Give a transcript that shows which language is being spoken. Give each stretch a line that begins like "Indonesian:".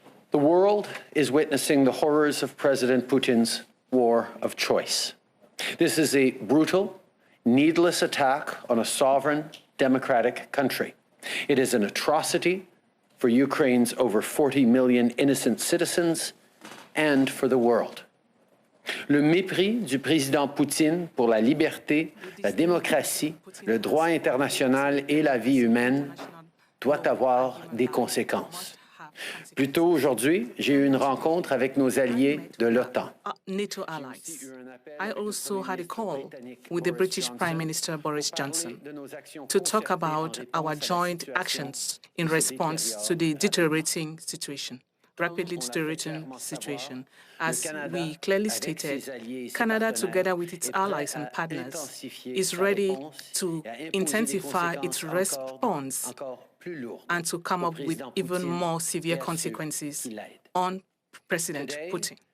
English: The world is witnessing the horrors of President Putin's war of choice. This is a brutal, needless attack on a sovereign, democratic country. It is an atrocity for Ukraine's over 40 million innocent citizens and for the world.
French: Le mépris du président Poutine pour la liberté, la démocratie, le droit international et la vie humaine doit avoir des conséquences. Plus tôt aujourd'hui, j'ai eu une rencontre avec nos alliés de l'OTAN.
English: NATO allies. I also had a call with the British Prime Minister Boris Johnson to talk about our joint actions in response to the deteriorating situation, rapidly deteriorating situation. As we clearly stated, Canada, together with its allies and partners, is ready to intensify its response and to come up with even more severe consequences on President Putin.